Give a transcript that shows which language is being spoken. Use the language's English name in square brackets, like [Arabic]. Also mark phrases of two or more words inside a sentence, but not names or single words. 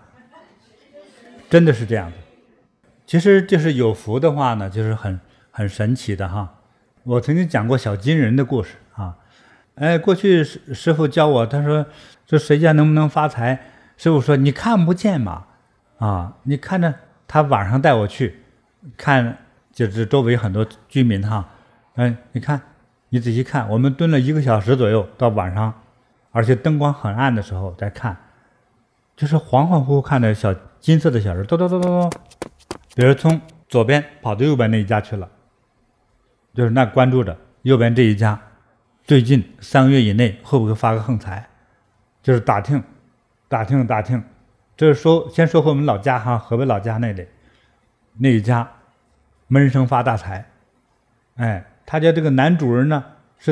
[Chinese] 真的是這樣的。其實就是有福的話呢，就是很神奇的我曾經講過小金人的故事過去師父教我，他說這誰家能不能發財？師父說你看不見嘛你看着他晚上帶我去看，就是周圍很多居民你看你仔細看，我們蹲了1個小時左右，到晚上，而且燈光很暗的時候再看，就是恍恍惚惚看的小金色的小人，咚咚咚咚咚，比如從左邊跑到右邊那一家去了，就是那關注着右邊這一家，最近3個月以內會不會發個橫財，就是打聽，這是先說回我們老家哈，河北老家那一家悶聲發大財，哎，他家這個男主人呢是